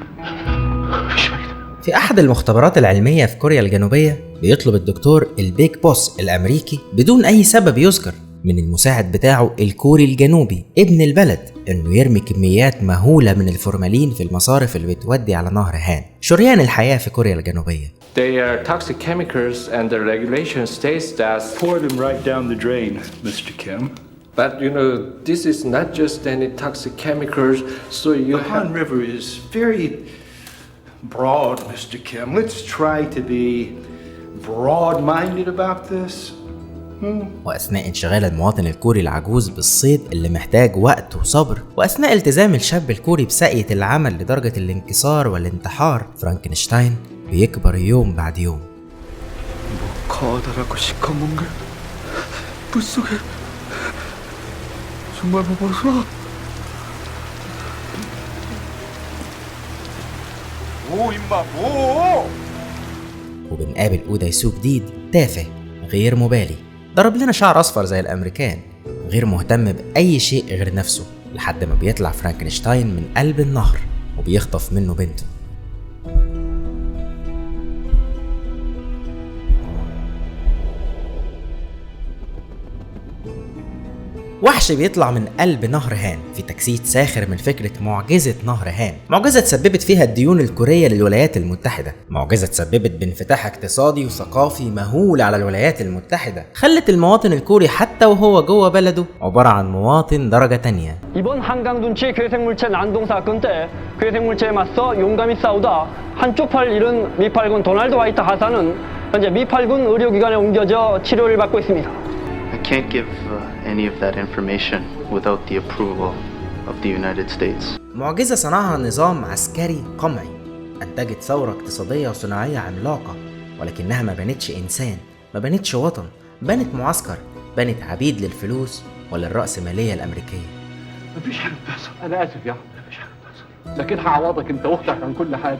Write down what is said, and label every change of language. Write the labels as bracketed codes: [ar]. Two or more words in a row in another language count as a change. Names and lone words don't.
[ar] في أحد المختبرات العلمية في كوريا الجنوبية بيطلب الدكتور البيك بوس الأمريكي بدون أي سبب يذكر من المساعد بتاعه الكوري الجنوبي ابن البلد إنه يرمي كميات مهولة من الفورمالين في المصارف اللي بتودي على نهر هان، شريان الحياة في كوريا الجنوبية. [en] They are toxic chemicals and the regulation states that Pour them right down the drain, Mr. Kim. but you know this is not just any toxic chemicals, so you The Han River is very broad, Mr. Kim. Let's try to be broad-minded about this. [ar] وأثناء انشغال المواطن الكوري العجوز بالصيد اللي محتاج وقت وصبر، وأثناء التزام الشاب الكوري بساقية العمل لدرجة الانكسار والانتحار، فرانكنشتاين بيكبر يوم بعد يوم. [ko] 커다랗고 시커먼 게 물속에 정말 먹었어? 뭐 임마 뭐? [ar] وبنقابل أودايسو جديد تافه غير مبالي، ضرب لنا شعر أصفر زي الأمريكان، غير مهتم بأي شيء غير نفسه، لحد ما بيطلع فرانكنشتاين من قلب النهر وبيخطف منه بنته. وحش بيطلع من قلب نهر هان في تجسيد ساخر من فكرة معجزة نهر هان، معجزة تسببت فيها الديون الكورية للولايات المتحدة، معجزة تسببت بانفتاح اقتصادي وثقافي مهول على الولايات المتحدة، خلت المواطن الكوري حتى وهو جوه بلده عبارة عن مواطن درجة تانية. [ko] 이번 한강 둔치 괴생물체 난동 사건 때 괴생물체에 맞서 용감히 싸우다 한쪽 팔 잃은 미팔군 도널드 화이트 하사는 현재 미팔군 의료기관에 옮겨져 치료를 받고 있습니다. [en] I can't give any of that information without the approval of the United States. [ar] معجزة صنعها نظام عسكري قمعي، أنتجت ثورة اقتصادية وصناعية عملاقة، ولكنها ما بنتش إنسان، ما بنتش وطن، بنت معسكر، بنت عبيد للفلوس وللرأسمالية الأمريكية. مفيش حاجة بتحصل. أنا آسف يا عم، مفيش حاجة بتحصل، لكن هعوضك أنت وأختك عن كل حاجة.